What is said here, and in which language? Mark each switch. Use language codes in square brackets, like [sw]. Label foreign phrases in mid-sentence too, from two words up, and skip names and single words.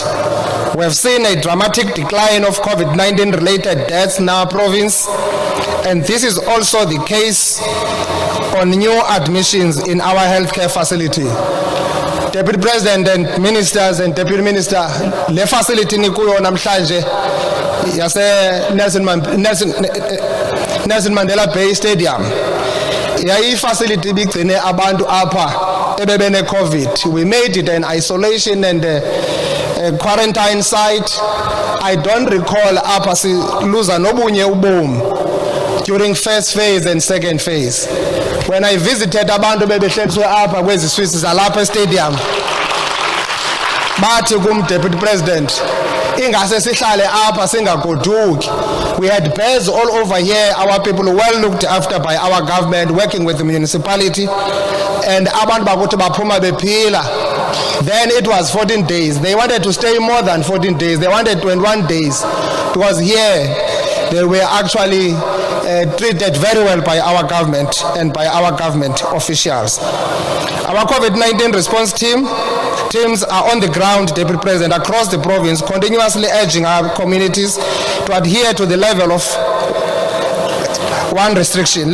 [en] We have seen a dramatic decline of COVID-19 related deaths in our province, and this is also the case on new admissions in our healthcare facility. Deputy President and Ministers and Deputy Minister, [xh] le facility nikuyo namhlanje yase [en] Nelson Mandela Bay Stadium. [xh] Yayi facility bigcine abantu apha ebebene COVID. [en] We made it an isolation and a quarantine site. I don't recall [xh] apha si luza nobunye ubomi [en] during first phase and second phase. When I visited [xh] abantu bebehleliswe apha kwezi Swiss zalapha stadium, bathi kum Deputy President, ingase sihlale apha singagoduki. [en] We had beds all over here. Our people were well looked after by our government, working with the municipality, and [xh] abantu bakuthi baphuma bephila. [en] Then it was 14 days. They wanted to stay more than 14 days. They wanted 21 days, because here they were actually treated very well by our government and by our government officials. Our COVID-19 response teams are on the ground, Deputy President, across the province, continuously urging our communities to adhere to the level 1 restriction.